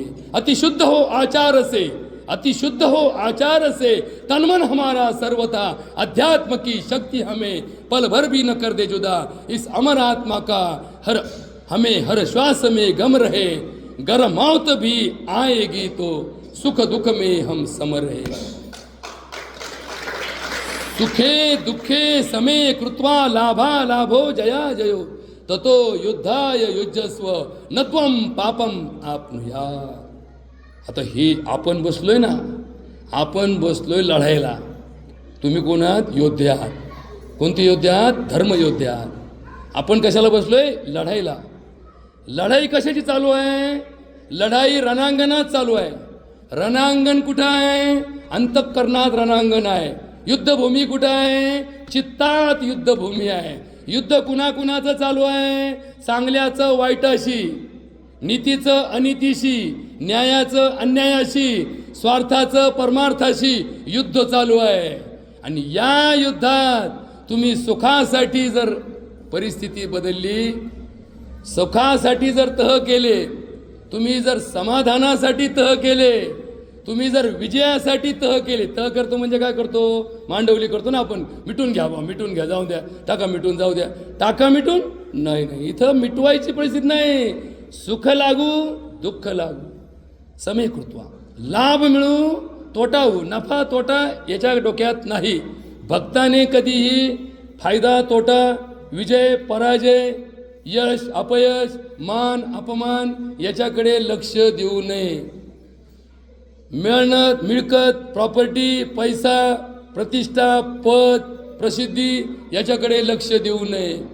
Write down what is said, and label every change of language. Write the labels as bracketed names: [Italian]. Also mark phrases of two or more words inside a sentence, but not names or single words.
[Hindi] अति शुद्ध हो आचार से, अति शुद्ध हो आचार से, तनमन हमारा सर्वथा, अध्यात्म की शक्ति हमें पल भर भी न कर दे जुदा, इस अमर आत्मा का हमें हर श्वास में गम रहे, गर मौत भी आएगी तो सुख दुख में हम सम रहे, [Sanskrit] सुखे दुखे समे कृत्वा लाभा लाभो जया जयो, ततो युद्धाय युजस्व नत्वम पापम आपनुया. [Marathi] आता हे आपण बसलोय ना, आपण बसलोय लढायला. तुम्ही कोण आहात? योद्धे आहात. कोणते योद्धे आहात? धर्म योद्धे आहात. आपण कशाला बसलोय? लढायला. लढाई कशाची चालू आहे? लढाई रणांगणात चालू आहे. रणांगण कुठं आहे? अंतःकरणात रणांगण आहे. युद्धभूमी कुठं आहे? चित्तात युद्धभूमी आहे. युद्ध कुणाकुणाचं चालू आहे? चांगल्याचं वाईटाशी. नीतीचं अनितीशी, न्यायाचं अन्यायाशी, स्वार्थाचं परमार्थाशी युद्ध चालू आहे. आणि या युद्धात तुम्ही सुखासाठी जर परिस्थिती बदलली, सुखासाठी जर तह केले, तुम्ही जर समाधानासाठी तह केले, तुम्ही जर विजयासाठी तह केले, तह करतो म्हणजे काय करतो, मांडवली करतो ना आपण, मिटून घ्या बा, मिटून घ्या, जाऊ द्या, टाका मिटून, जाऊ द्या, टाका मिटून, नाही नाही, इथं मिटवायची परिस्थिती नाही. सुख लागू दुःख लागू [Sanskrit] समे कृत्वा, [Marathi] लाभ मिळू तोटा होऊ, नफा तोटा याच्या डोक्यात नाही. भक्ताने कधीही फायदा तोटा, विजय पराजय, यश अपयश, मान अपमान याच्याकडे लक्ष देऊ नये. मेहनत, मिळकत, प्रॉपर्टी, पैसा, प्रतिष्ठा, पद, प्रसिद्धी याच्याकडे लक्ष देऊ नये.